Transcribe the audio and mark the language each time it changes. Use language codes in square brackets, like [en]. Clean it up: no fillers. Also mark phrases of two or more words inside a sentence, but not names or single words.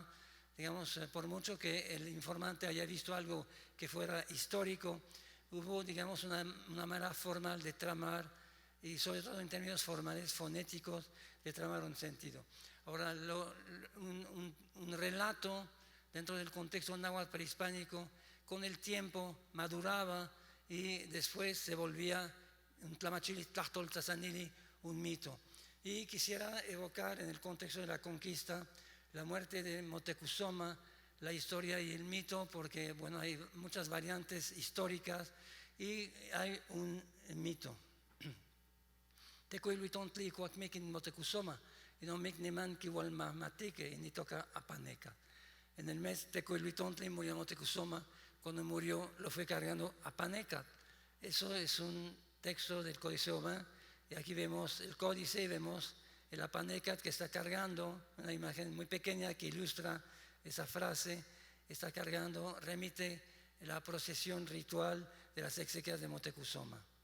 [es] Digamos, por mucho que el informante haya visto algo que fuera histórico, hubo, digamos, una manera formal de tramar, y sobre todo en términos formales, fonéticos, de tramar un sentido. Ahora, un relato dentro del contexto náhuatl prehispánico, con el tiempo maduraba y después se volvía un [nah] tlamachili tlachtol tzazanili, [es] un mito. Y quisiera evocar en el contexto de la conquista la muerte de Motecuzoma, la historia y el mito, porque bueno, hay muchas variantes históricas y hay un mito. [nah] Tecuiluitontli cuacmequin Motecuzoma, y no mecneman kiwalma matique, y ni toca apaneca. [es] En el mes Tecuiluitontli murió Motecuzoma, cuando murió lo fue cargando Apaneca. Eso es un texto del Códice Oman, y aquí vemos el códice y vemos el Apanecat que está cargando, una imagen muy pequeña que ilustra esa frase, está cargando, remite la procesión ritual de las exequias de Motecuzoma.